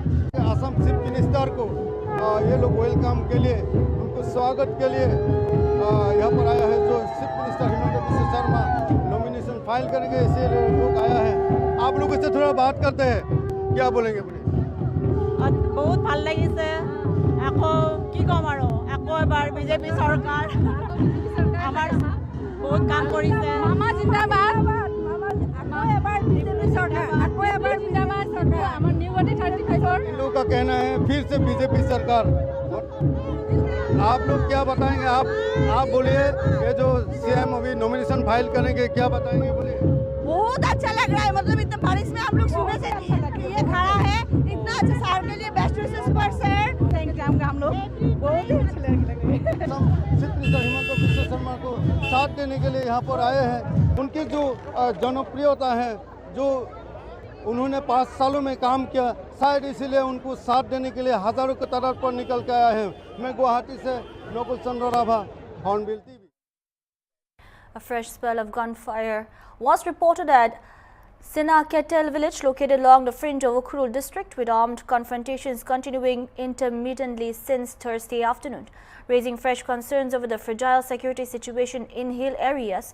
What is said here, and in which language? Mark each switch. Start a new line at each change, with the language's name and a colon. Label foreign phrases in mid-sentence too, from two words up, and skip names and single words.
Hindi: असम
English: Chief Minister
Hindi: को ये लोग वेलकम के लिए, उनको स्वागत के लिए यहाँ पर आया है। जो
English: Chief Minister
Hindi: हिमंत बिस्वा शर्मा
English: nomination file
Hindi: करेंगे इसीलिए लोग आया है। आप लोगों से थोड़ा बात करते हैं, क्या बोलेंगे?
Assamese: बहुत ভাল লাগিছে আকৌ কি কম আৰু আকৌ এবাৰ বিজেপি চৰকাৰ আমাৰ বহুত কাম কৰিছে মামা জিন্দাবাদ আকৌ এবাৰ বিজেপি চৰকাৰ আকৌ এবাৰ জিন্দাবাদ চৰকাৰ আমাৰ নিউ গুৱাহাটী 35
Hindi: लोगों का कहना है फिर से बीजेपी सरकार। आप लोग क्या बताएंगे? आप बोलिए, ये जो सीएम अभी
English: nomination file
Hindi: करेंगे क्या बताएंगे? बोलिए। बहुत अच्छा लग रहा है, मतलब इतना बारिश में हम लोग सुबह से ये खड़ा है, इतना अच्छा सार के लिए
English: best wishes
Hindi: पर
English: sir thank you.
Hindi: हम लोग बहुत ही अच्छे लग रहे हैं।
English: Chief Minister
Hindi: हिमंत बिस्वा शर्मा को साथ देने के लिए यहाँ पर आए हैं। उनकी जो जनप्रियता है, जो उन्होंने 5 सालों में काम किया, शायद इसीलिए उनको साथ देने के लिए हज़ारों की तादाद पर निकल के आया है। मैं गुवाहाटी से नकुल चंद्र राभा, हॉर्नबिल टीवी।
English: A fresh spell of gunfire was reported at Sinaketel village located along the fringe of Ukhrul district, with armed confrontations continuing intermittently since Thursday afternoon, raising fresh concerns over the fragile security situation in hill areas.